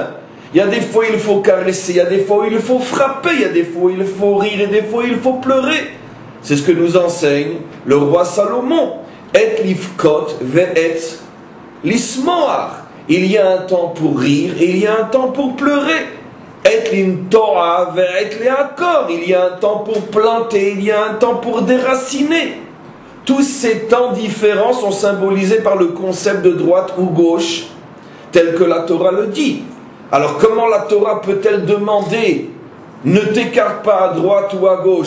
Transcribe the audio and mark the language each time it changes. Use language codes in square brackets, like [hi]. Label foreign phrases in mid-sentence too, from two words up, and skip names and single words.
[fr] Il y a des fois il faut caresser, il y a des fois il faut frapper, il y a des fois il faut rire et des fois il faut pleurer. C'est ce que nous enseigne le roi Salomon. [he] עת לבכות ועת לשחוק. [fr] Il y a un temps pour rire et il y a un temps pour pleurer. [he] עת לטעת ועת לעקור. [fr] Il y a un temps pour planter, il y a un temps pour déraciner. Tous ces temps différents sont symbolisés par le concept de droite ou gauche, tel que la Torah le dit. Alors comment la Torah peut-elle demander ne t'écarte pas à droite ou à gauche?